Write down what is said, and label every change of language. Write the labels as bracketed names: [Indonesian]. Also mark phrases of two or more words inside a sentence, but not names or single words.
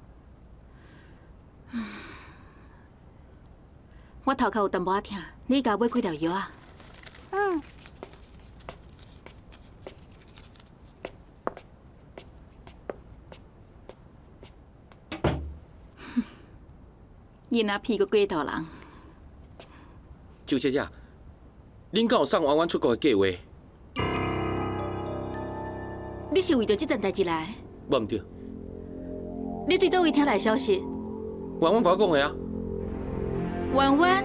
[Min Nan Chinese] 我头壳有淡薄仔疼，你甲我买几粒药啊？嗯。囡仔屁股过大人。周小姐，恁敢有送弯弯出国的计划？你是为着这件代志来？无毋对，你对倒位听来消息？弯弯甲我讲的啊。弯弯，